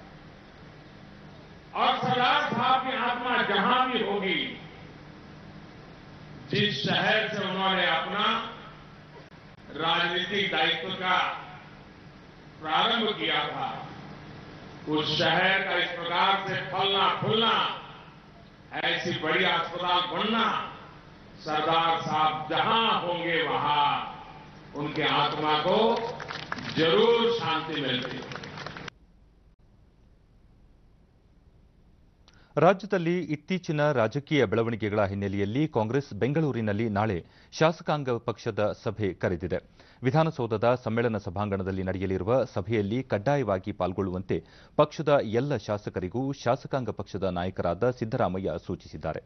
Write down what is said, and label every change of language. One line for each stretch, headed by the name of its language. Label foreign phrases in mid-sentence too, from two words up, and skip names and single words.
Hindi: और सरदार साहब की आत्मा जहां भी होगी, जिस शहर से उन्होंने अपना राजनीतिक दायित्व का प्रारंभ किया था, उस शहर का इस प्रकार से फलना फूलना, ऐसी बड़ी अस्पताल बनना, सरदार साहब जहां होंगे वहां उनके आत्मा को जरूर शांति मिलती है.
Kannada: ರಾಜ್ಯದಲ್ಲಿ ಇತ್ತೀಚಿನ ರಾಜಕೀಯ ಬೆಳವಣಿಗೆಗಳ ಹಿನ್ನೆಲೆಯಲ್ಲಿ ಕಾಂಗ್ರೆಸ್ ಬೆಂಗಳೂರಿನಲ್ಲಿ ನಾಳೆ ಶಾಸಕಾಂಗ ಪಕ್ಷದ ಸಭೆ ಕರೆದಿದೆ. ವಿಧಾನಸೌಧದ ಸಮ್ಮೇಳನ ಸಭಾಂಗಣದಲ್ಲಿ ನಡೆಯಲಿರುವ ಸಭೆಯಲ್ಲಿ ಕಡ್ಡಾಯವಾಗಿ ಪಾಲ್ಗೊಳ್ಳುವಂತೆ ಪಕ್ಷದ ಎಲ್ಲ ಶಾಸಕರಿಗೂ ಶಾಸಕಾಂಗ ಪಕ್ಷದ ನಾಯಕರಾದ ಸಿದ್ದರಾಮಯ್ಯ ಸೂಚಿಸಿದ್ದಾರೆ.